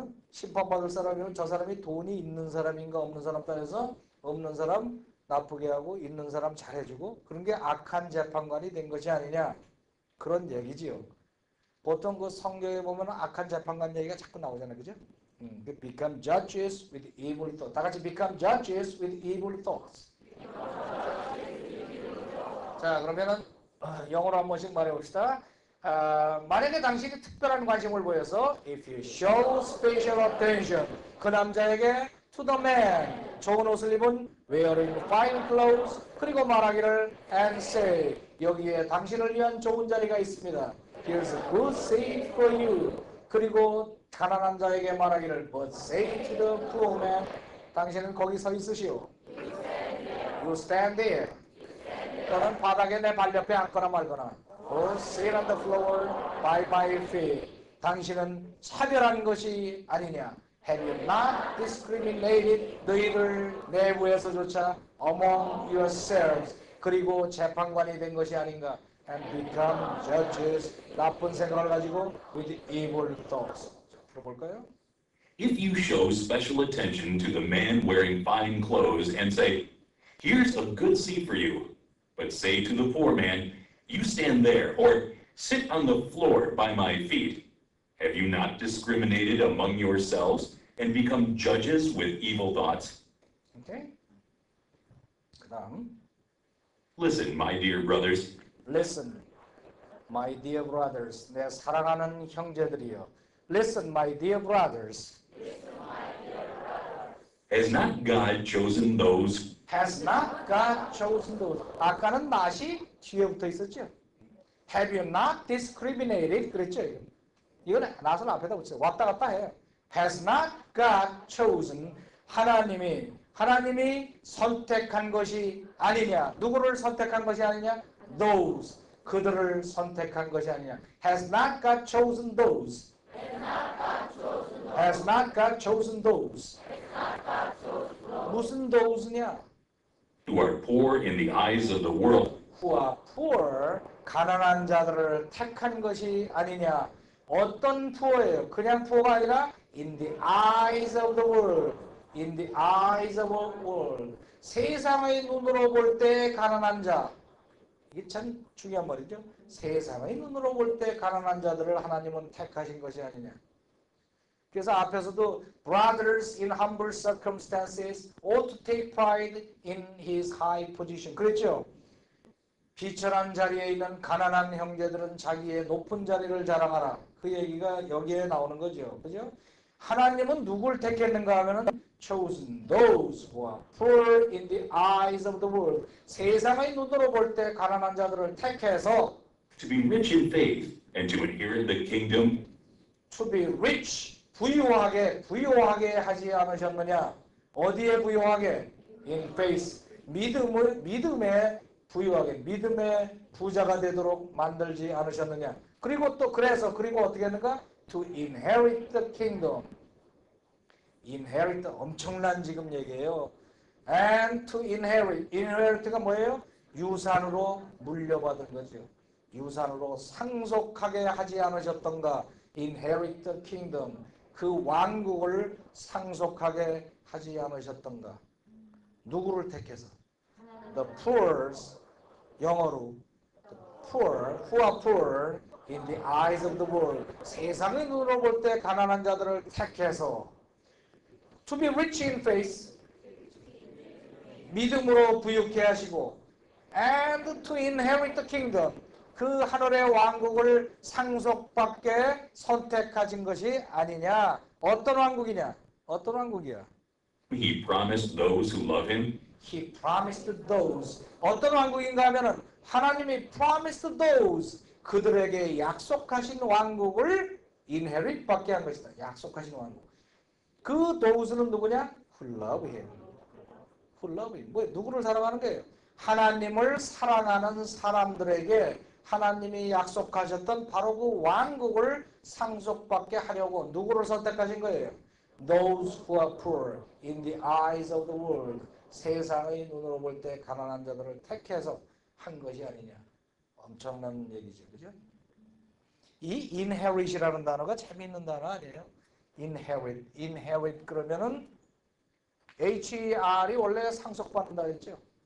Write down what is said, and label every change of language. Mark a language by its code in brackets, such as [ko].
[ko] 심판받을 사람이면 저 사람이 돈이 있는 사람인가 없는 사람 따라서 없는 사람 나쁘게 하고 있는 사람 잘해주고 그런 게 악한 재판관이 된 것이 아니냐 그런 얘기지요. 보통 그 성경에 보면 악한 재판관 얘기가 자꾸 나오잖아요. 그죠? [en] Become judges with evil thoughts. [ko] 다 같이 [en] become judges with evil thoughts. [ko] 자 그러면은 영어로 한 번씩 말해봅시다. 만약에 당신이 특별한 관심을 보여서 [en] if you show special attention [ko] 그 남자에게 [en] to the man [ko] 좋은 옷을 입은 [en] wearing fine clothes [ko] 그리고 말하기를 [en] and say [ko] 여기에 당신을 위한 좋은 자리가 있습니다. [en] Here's a good seat for you [ko] 그리고 가난한 자에게 말하기를 [en] but say to the poor man [ko] 당신은 거기 서 있으시오. [en] You stand there [ko] 또는 바닥에 내 발 옆에 앉거나 말거나 [en] or sit on the floor by my feet. [ko] 당신은 차별한 것이 아니냐. [en] Have you not discriminated [ko] 너희들 내부에서조차 [en] among yourselves [ko] 그리고 재판관이 된 것이 아닌가. [en] And become judges [ko] 나쁜 생각을 가지고 [en] with evil thoughts. [ko] 들어볼까요? [en] If you show special attention to the man wearing fine clothes and say, here's a good seat for you, but say to the poor man, you stand there, or sit on the floor by my feet. Have you not discriminated among yourselves and become judges with evil thoughts? Okay. [ko] 그다음 [en] Listen, my dear brothers, Listen, my dear brothers. [ko] 내 사랑하는 형제들이여. [en] Listen, my dear brothers. has not God chosen those Has not God chosen those? [ko] 아까는 not이 뒤에 붙어 있었죠. [en] Have you not discriminated? [ko] 그랬죠. 이건 not을 앞에다 붙여요. 왔다 갔다 해요. [en] Has not God chosen? [ko] 하나님이 선택한 것이 아니냐. 누구를 선택한 것이 아니냐? [en] Those. [ko] 그들을 선택한 것이 아니냐. [en] Has not God chosen those? Has not God chosen those? [ko] 무슨 those냐? [en] who are poor in the eyes of the world, Who are poor, [ko] 가난한 자들을 택한 것이 아니냐. 어떤 poor예요? 그냥 poor가 아니라 [en] in the eyes of the world. In the eyes of the world. [ko] 세상의 눈으로 볼 때 가난한 자. 이게 참 중요한 말이죠. 세상의 눈으로 볼 때 가난한 자들을 하나님은 택하신 것이 아니냐. 그래서 앞에서도 [en] brothers in humble circumstances ought to take pride in his high position. [ko] 그랬죠? 비천한 자리에 있는 가난한 형제들은 자기의 높은 자리를 자랑하라. 그 얘기가 여기에 나오는 거죠. 그죠? 하나님은 누굴 택했는가 하면은 [en] chosen those who are poor in the eyes of the world. [ko] 세상의 눈으로 볼 때 가난한 자들을 택해서 [en] to be rich in faith and to inherit the kingdom, to be rich [ko] 부유하게 하지 않으셨느냐? 어디에 부유하게? [en] In faith. [ko] 믿음에 부유하게, 믿음의 부자가 되도록 만들지 않으셨느냐? 그리고 어떻게 했는가? [en] To inherit the kingdom. [ko] inherit 엄청난 지금 얘기예요. And to inherit가 뭐예요? 유산으로 물려받은 거죠. 유산으로 상속하게 하지 않으셨던가? [en] inherit the kingdom. [ko] 그 왕국을 상속하게 하지 않으셨던가? 누구를 택해서? [en] The poor's [ko] 영어로 [en] the poor, who are poor in the eyes of the world. [ko] 세상의 눈으로 볼 때 가난한 자들을 택해서 [en] to be rich in faith [ko] 믿음으로 부유케 하시고 [en] and to inherit the kingdom [ko] 그 하늘의 왕국을 상속받게 선택하신 것이 아니냐. 어떤 왕국이냐? 어떤 왕국이야? [en] he promised those who love him He promised those. [ko] 어떤 왕국인가 하면은 하나님이 [en] promised those. [ko] 그들에게 약속하신 왕국을 inherit 받게 한 것이다. 약속하신 왕국. 그 those는 누구냐? [en] Who love him. Who love him. [ko] 뭐 누구를 사랑하는 거예요? 하나님을 사랑하는 사람들에게 하나님이 약속하셨던 바로 그 왕국을 상속받게 하려고 누구를 선택하신 거예요? [en] Those who are poor in the eyes of the world. [ko] 세상의 눈으로 볼 때 가난한 자들을 택해서 한 것이 아니냐. 엄청난 얘기죠. 그죠? 이 inherit이라는 단어가 재미있는 단어 아니에요? inherit 그러면은 HER이 원래 상속받는다 했죠.